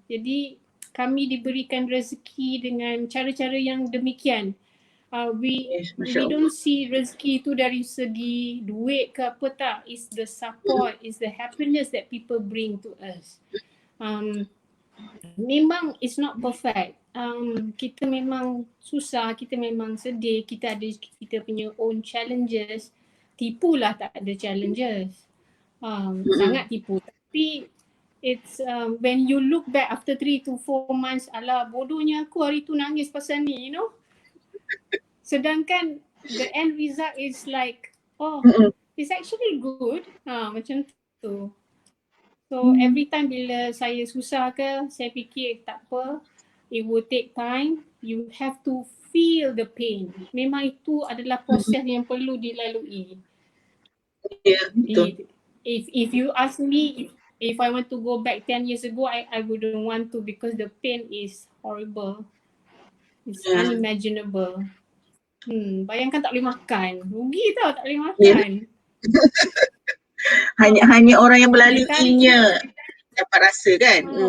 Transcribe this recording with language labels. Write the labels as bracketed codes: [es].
[ms] Jadi kami diberikan rezeki dengan cara-cara yang demikian. [en] We don't see [ms] rezeki itu dari segi duit ke apa, tak. [en] It's the support, it's the happiness that people bring to us. [ms] Memang [en] it's not perfect. [ms] Kita memang susah, kita memang sedih, kita ada kita punya own challenges. Tipulah tak ada challenges. Sangat tipu. [en] Tapi it's when you look back after 3 to 4 months, [ms] alah bodohnya aku hari tu nangis pasal ni, [en] Sedangkan the end result is like, it's actually good. [ms] Macam tu. So every time bila saya susah ke, saya fikir tak apa, [en] it will take time. You have to feel the pain. [ms] Memang itu adalah proses yang perlu dilalui. Ya, betul. [en] If you ask me if I want to go back 10 years ago, I wouldn't want to because the pain is horrible. It's unimaginable. [ms] Bayangkan tak boleh makan. Rugi tau tak boleh makan. Hanya orang yang melaluinya dapat rasa kan.